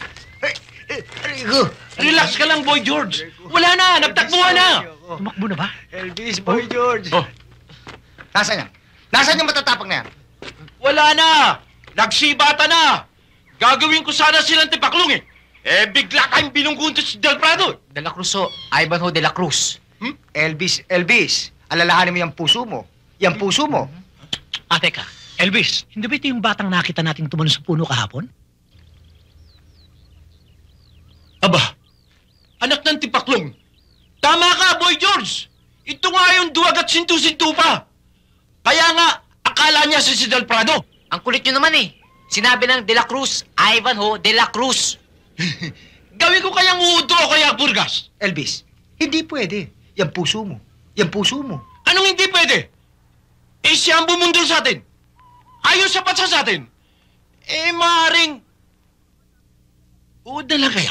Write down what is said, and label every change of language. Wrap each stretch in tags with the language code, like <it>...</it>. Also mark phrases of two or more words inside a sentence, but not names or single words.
<tl>Relax ka lang, Boy George. Wala na, nagtakbuhan na. Tumakbo na ba? Elvis, Boy George. Oh. Nasaan yan? Nasaan yung matatapang na yan? Wala na. Nagsibata na. Gagawin ko sana silang tipaklong eh. Eh, bigla kayong binungkunto si Del Prado. De la Cruz, oh. Ivanhoe de la Cruz. Elvis, alalahanin mo yung puso mo. Yung puso mo. Teka. Elvis, hindi ba ito yung batang nakita nating tumalon sa puno kahapon? Aba, anak ng tipaklong. Tama ka, Boy George. Ito nga yung duwag at sintu-sintu pa. Kaya nga, akala niya si Del Prado. Ang kulit niyo naman, eh. Sinabi ng de la Cruz, Ivanhoe de la Cruz. Gawin ko kayang uuto o kaya Burgas. Elvis, hindi pwede. Yung puso mo. Yung puso mo. Anong hindi pwede? Eh, siya ang bumundol sa atin. Ayaw sapat sa atin. Eh, maaaring... Uod na lang kaya.</tl>